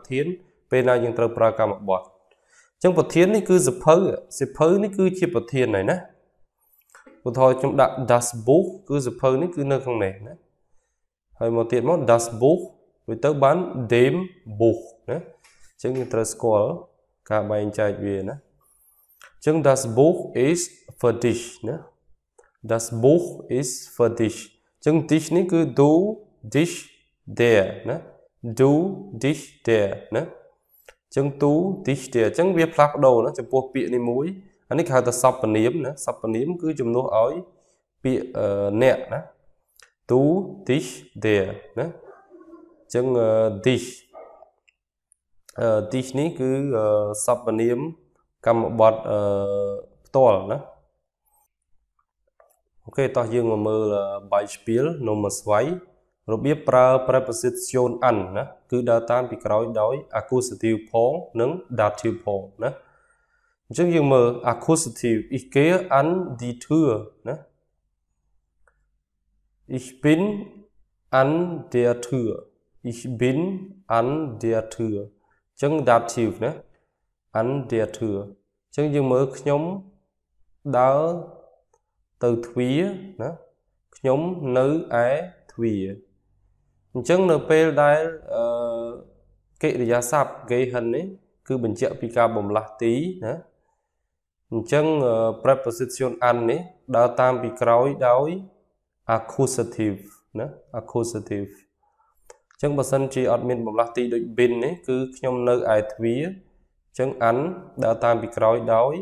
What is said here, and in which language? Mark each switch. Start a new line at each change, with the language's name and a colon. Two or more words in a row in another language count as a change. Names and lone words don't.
Khmer: ធានពេលណាយើងត្រូវប្រើកម្មបទអញ្ចឹងប្រធាននេះគឺសភៅនេះគឺជាប្រធានហើយណាឧទាហរណ៍ខ្ញុំដាក់
German: Das Buch
Khmer: គឺសភៅនេះគឺនៅខាង នេះណាហើយមកទៀតមក
German: Das Buch
Khmer: វាទៅបាន
German: dem Buch
Khmer: ណាអញ្ចឹងយើងត្រូវស្គាល់ការបែងចែកវាណា អញ្ចឹង
German: Das Buch ist für dich
Khmer: ណា
German: Das Buch ist für dich
Khmer: អញ្ចឹង dich នេះគឺ
German: du dich
Khmer: der ណា
German: du dich der
Khmer: ណាអញ្ចឹង
German: du dich der
Khmer: អញ្ចឹងវាផ្លាស់ប្ដូរណាចំពោះពាក្យនេះមួយអានេះគេហៅថាសព្វនាមណាសព្វនាមគឺជំនួសឲ្យពាក្យអ្នកណា
German: du dich der
Khmer: ណាអញ្ចឹង
German: dich dich
Khmer: នេះគឺសព្វនាមកម្មបទផ្ទាល់ណា អូខេតោះយើងមកមើល
German: Beispiel Nummer 2
Khmer: របៀបប្រើ preposition an ណាគឺដើរតាមពីក្រោយដោយ Akkusativ ផងនិង Dativ ផងណាអញ្ចឹងយើងមើល Akkusativ
German: ich gehe an die Tür
Khmer: ណា
German: ich bin an der Tür ich bin an der Tür អញ្ចឹង Dativ ណា an der Tür
Khmer: អញ្ចឹងយើងមើល ខ្ញុំដើរទៅទ្វារណាខ្ញុំនៅឯទ្វារអញ្ចឹងនៅពេលដែលកិរិយាសព្ទ gehe នេះគឺ បញ្ជាក់ពីការបម្លាស់ទីណាអញ្ចឹង preposition an នេះដើរតាមពីក្រោយដោយ Akkusativ ណា Akkusativ អញ្ចឹងបើសិនជាអត់មានបម្លាស់ទីដូច bin នេះគឺខ្ញុំនៅឯទ្វារអញ្ចឹង an ដើរតាមពីក្រោយដោយ